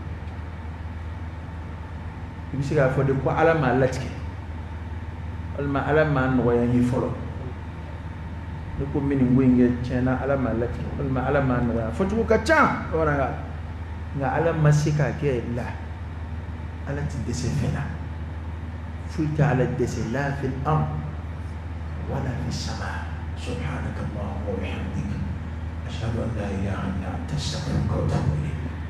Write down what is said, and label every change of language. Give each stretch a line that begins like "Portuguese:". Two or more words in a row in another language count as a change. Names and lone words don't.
Bambara: i bɛ se k'a fɔ de ko ala m'a latigɛ walima ala m'a nɔgɔya n ye fɔlɔ ne ko min nin ko in kɛ tiɲɛna ala m'a latigɛ walima ala m'a nɔgɔya fɔcogo ka ca bamanankan nga ala ma se k'a kɛ la ala ti dɛsɛ fɛn na foyi tɛ ala dɛsɛ la
Arabic: في الأرض ولا في السماء سبحانك اللهم وبحمدك أشهد أن لا إله إلا أنت أستغفرك وأتوب إليك